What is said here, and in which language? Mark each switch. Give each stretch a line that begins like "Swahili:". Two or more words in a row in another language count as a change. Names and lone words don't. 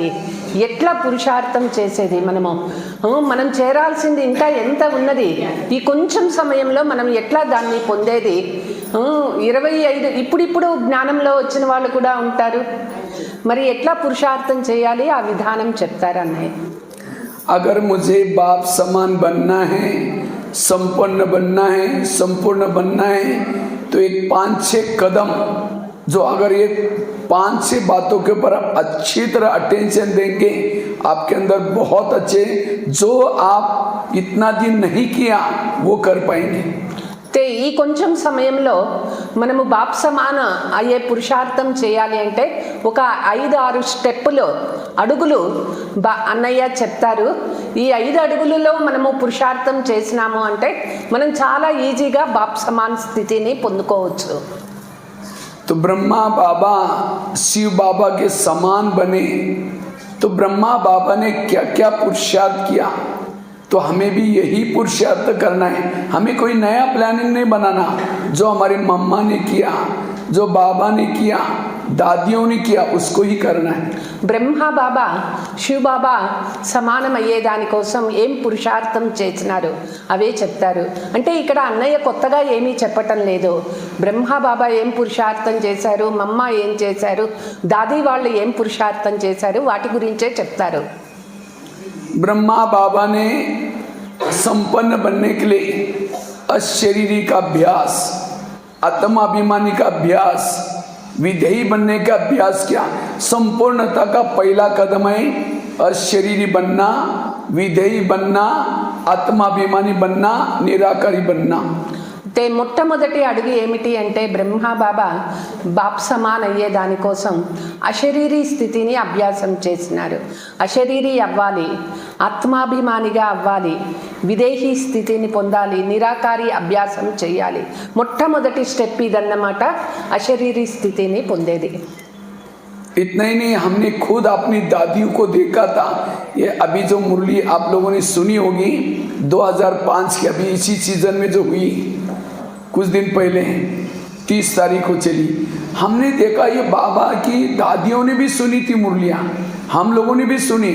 Telugu: ఎట్లా పురుషార్థం చేసేది? మనం చేరాల్సింది ఇంకా ఎంత ఉన్నది? ఈ కొంచెం సమయంలో మనం ఎట్లా దాన్ని పొందేది? 25 ఇప్పుడిప్పుడు జ్ఞానంలో వచ్చిన వాళ్ళు కూడా ఉంటారు. మరి ఎట్లా పురుషార్థం చేయాలి? ఆ విధానం చెప్తారు అన్నయ్య.
Hindi: अगर मुझे बाप समान बनना है, संपन्न बनना है, संपूर्ण बनना है, तो एक 5-6 कदम जो अगर ये 5-6 बातों के ऊपर आप अच्छी तरह अटेंशन देंगे, आपके अंदर बहुत अच्छे जो आप इतना दिन नहीं किया वो कर पाएंगे।
Telugu: ఈ కొంచెం సమయంలో మనము
Hindi: बाप समान
Telugu: అయ్యే పురుషార్థం చేయాలి అంటే ఒక 5-6 స్టెప్పులు అడుగులు అన్నయ్య చెప్తారు. ఈ 5 అడుగులలో మనము పురుషార్థం చేసినాము అంటే మనం చాలా ఈజీగా
Hindi: बाप समान
Telugu: స్థితిని పొందుకోవచ్చు.
Hindi: तो ब्रह्मा बाबा शिव बाबा के समान बने, तो ब्रह्मा बाबा ने क्या क्या पुरुषार्थ किया, तो हमें भी यही पुरुषार्थ करना है। हमें कोई नया प्लानिंग नहीं बनाना। जो हमारे मम्मा ने किया, जो बाबा ने किया, दादियों ने किया, उसको ही करना है।
Telugu: బ్రహ్మ బాబా శివ బాబా సమానమయ్యే దానికోసం ఏం పురుషార్థం చేసినారు అవే చెప్తారు. అంటే ఇక్కడ అన్నయ్య కొత్తగా ఏమీ చెప్పటం లేదు. బ్రహ్మ బాబా ఏం పురుషార్థం చేశారు, మమ్మ ఏం చేశారు, దాది వాళ్ళు ఏం పురుషార్థం చేశారు, వాటి గురించే చెప్తారు.
Hindi: ब्रह्मा बाबा ने संपन्न बनने के लिए अशरीरी का अभ्यास, आत्माभिमानी का अभ्यास, विधेयी बनने का अभ्यास किया। संपूर्णता का पहला कदम है अशरीरी बनना, विधेयी बनना, आत्माभिमानी बनना, निराकारी बनना।
Telugu: మొట్టమొదటి అడుగు ఏమిటి అంటే బ్రహ్మ బాబా
Hindi: बाप समान
Telugu: అయ్యే దానికోసం అశరీరీ స్థితిని అభ్యాసం చేసినారు. అశరీరీ అవ్వాలి, ఆత్మాభిమానిగా అవ్వాలి, విదేహీ స్థితిని పొందాలి, నిరాకారి అభ్యాసం చేయాలి. మొట్టమొదటి స్టెప్ ఇదన్నమాట, అశరీరీ స్థితిని పొందేది.
Hindi: इतना ही नहीं, हमने खुद अपनी दादियों को देखा था. ये अभी जो मुरली आप लोगों ने सुनी होगी 2005 की, अभी इसी सीजन में जो हुई कुछ दिन पहले 30 तारीख को चली, हमने देखा ये बाबा की दादियों ने भी सुनी थी मुरलियाँ, हम लोगों ने भी सुनी.